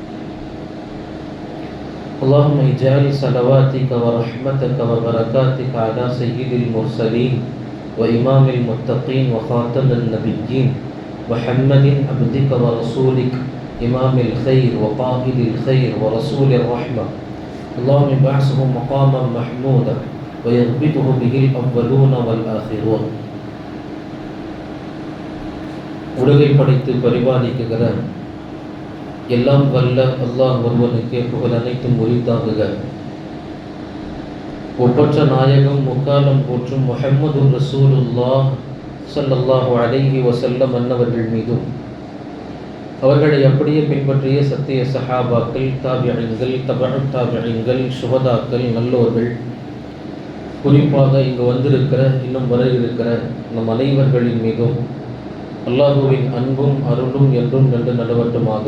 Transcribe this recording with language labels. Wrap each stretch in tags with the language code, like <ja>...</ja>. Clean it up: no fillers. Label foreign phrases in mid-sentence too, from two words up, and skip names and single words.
<ar>اللهم اجعل صلواتك ورحمتك وبركاتك على سيد المرسلين وإمام المتقين وخاتم النبيين محمد عبدك ورسولك إمام الخير وقائد الخير ورسول الرحمة. اللهم ابعثه مقاما محمودا ويغبطه به الأولون والآخرون.</ar> <ta>உலகை படைத்து பரிபாலிக்குகிற எல்லாம் வல்ல அல்லாஹ் ஒருவனுக்கே புகழ் அனைத்தும் உரித்தாகுக. ஒப்பற்ற நாயகம் முக்காலம் போற்றும் முஹம்மது</ta> <ar>رسول الله صلى الله عليه وسلم</ar> <ta>அன்னவர்கள் மீதும் அவர்களை அப்படியே பின்பற்றிய சத்திய சஹாபாக்கள், தாபிஈன்கள், தபஅ தாபிஈன்கள், சுஹதாக்கள், நல்லோர்கள், குறிப்பாக இங்கு வந்திருக்கிற இன்னும் வர இருக்கிற நம் அனைவர்களின் மீதும் அல்லாஹுவின் அன்பும் அருளும் என்றும் நின்று நடுவட்டுமாக.</ta>